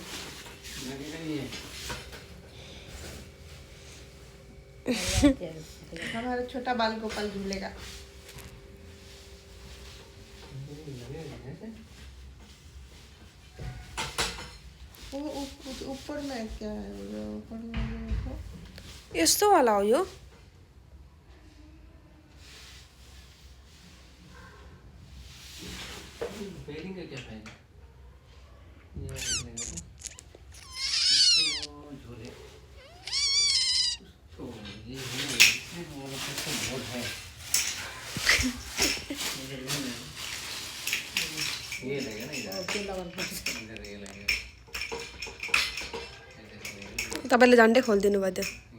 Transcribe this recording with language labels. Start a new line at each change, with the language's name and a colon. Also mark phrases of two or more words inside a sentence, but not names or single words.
Hindi: हमारा छोटा बाल गोपाल झूलेगा। वो ऊपर में क्या है, ऊपर में
Nepali: यस्तो वाला हो यो।
Hindi: बेरिंग का क्या फायदा, ये झूले तो ये बहुत है, ये लगेगा ना इधर, इधर ये लगेगा,
Nepali: तपाईँले झन्डै खोलिदिनु भयो त्यो।